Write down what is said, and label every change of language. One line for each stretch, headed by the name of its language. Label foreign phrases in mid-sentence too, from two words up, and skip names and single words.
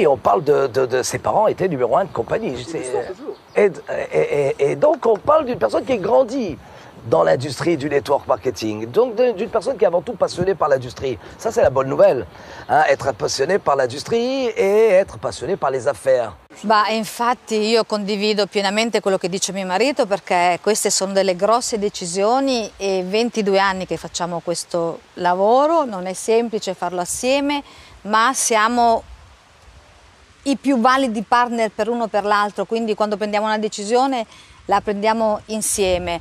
French: On parle de ses parents étaient numéro 1 de compagnie. Et donc on parle d'une personne qui a grandi dans l'industrie du
English: network marketing.
French: Donc d'une personne qui est avant tout passionnée par l'industrie. Ça c'est la bonne nouvelle. Hein, être passionné par l'industrie et être passionné par les affaires. Bah,
Italian: infatti io condivido pienamente quello che dice mio marito perché queste sono delle grosse decisioni e 22 anni che facciamo questo lavoro, non è semplice farlo assieme, ma siamo i più validi partner per uno o per l'altro, quindi quando prendiamo una decisione la prendiamo insieme.